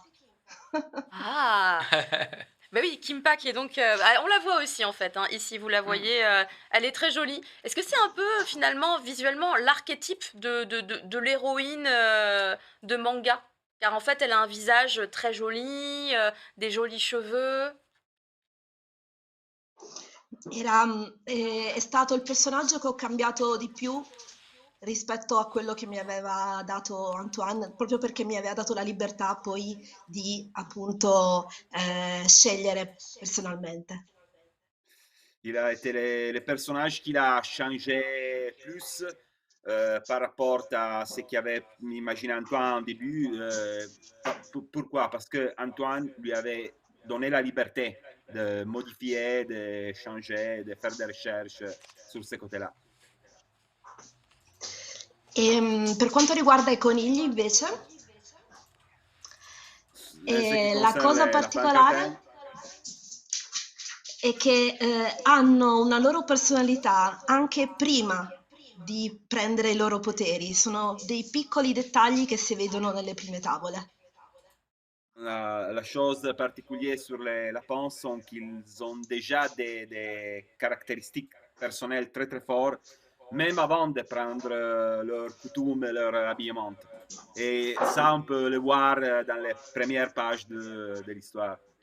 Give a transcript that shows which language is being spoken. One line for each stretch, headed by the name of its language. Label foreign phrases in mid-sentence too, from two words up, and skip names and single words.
French: Ah, bah oui, Kimpa qui est donc... on la voit aussi en fait, hein, ici vous la Mm. voyez, elle est très jolie. Est-ce que c'est un peu finalement visuellement l'archétype de l'héroïne de manga? Car en fait elle a un visage très joli, des jolis cheveux.
Italian: È stato il personaggio che ho cambiato di più rispetto a quello che mi aveva dato Antoine, proprio perché mi aveva dato la libertà poi di appunto scegliere personalmente.
French: Il a été les personnages qu'il a changé plus par rapport à ce qu'avait imaginé Antoine au début. Pourquoi? Parce que Antoine lui avait donné la liberté de modifier, de changer, de faire des recherches sur ce côté-là.
Italian: Per quanto riguarda i conigli, invece,
French: Ce qui la concerne
Italian: cosa
French: les lapins crétins,
Italian: particolare è che hanno una loro personalità anche prima di prendere i loro poteri. Sono dei piccoli dettagli che si vedono nelle prime tavole.
French: la chose particulière sur les lapins, c'est qu'ils ont déjà des caractéristiques personnelles très très fortes, même avant de prendre leur coutume et leur habillement. Et ça, on peut le voir dans les premières pages de l'histoire.